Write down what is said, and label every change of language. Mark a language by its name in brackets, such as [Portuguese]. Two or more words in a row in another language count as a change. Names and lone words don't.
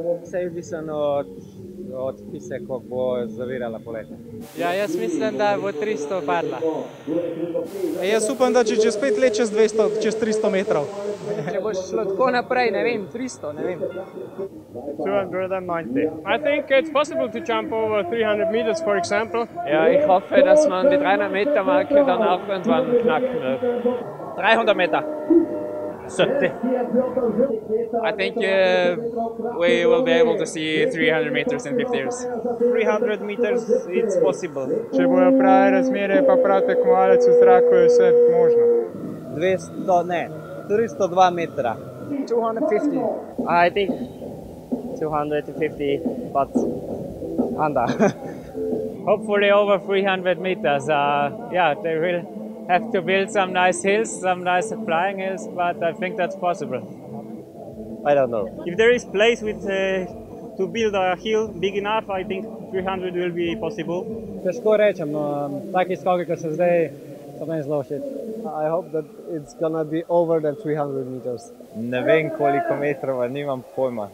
[Slovenian] Vse je odvisno od piste, kako bo zavirala poletje. Ja, jaz mislim, da bo 300 padla. Jaz upam, da če čez 5 let čez 200, čez 300 metrov. Če bo šlo tako naprej, ne vem, 300, ne vem. 290. [English] I think it's possible to jump over 300 meters, for example. [German] Ja, ich hoffe, dass man die 300 Meter Marke dann auch irgendwann knacken wird. 300 Meter. 70. [English] I think we will be able to see 300 meters in 50 years. 300 meters, it's possible. [Slovenian] Če bojo prave razmere, pa prav tekmovalec v zraku, je vse možno. 200, ne, 302 metra. 250. [English] I think 250, but under. Hopefully over 300 meters. Yeah, they will have to build some nice hills, some nice flying hills, but I think that's possible. I don't know. If there is place to build a hill big enough, I think 300 will be possible. [Slovenian] Težko rečem, no, taki skoki, kot so zdaj, so meni zelo všeč. [English] I hope that it's gonna be over than 300 meters. [Slovenian] Ne vem koliko metrov, nimam pojma.